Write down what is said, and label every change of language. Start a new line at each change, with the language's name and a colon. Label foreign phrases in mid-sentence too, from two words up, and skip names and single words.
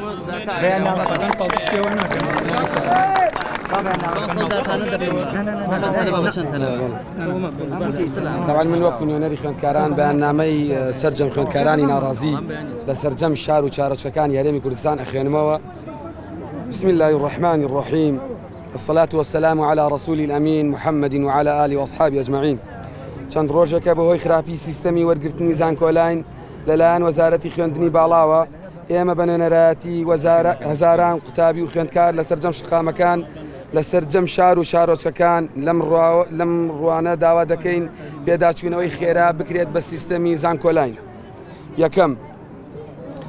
Central Kurdish: طبعا من وەکو نوێنەری خوێندکاران بەیاننامەی سەرجەم خوێندکارانی ناڕازی لە سەرجەم شار و چارەچەکانی هەرێمی کوردستان ئەخوێنمەوە
Arabic: بسم الله الرحمن الرحيم الصلاة والسلام على رسول الأمين محمد وعلى آله وأصحابه أجمعين
Central Kurdish: چەند ڕۆژێکە بەهۆی خراپی سیستەمی وەرگرتنی زانکۆلاین لەلایەن وەزارەتی خوێندنی باڵاوە ئێمە بە نوێنەرایەتی هەزاران قوتابی و خوێندکار لە سەرجەم شقامەکان لە سەرجەم شار و شارۆچەکان لەم ڕوانە داوا دەکەین پێداچوونەوەی خێرا بکرێت بە سیستەمی زانکۆلاین یەکەم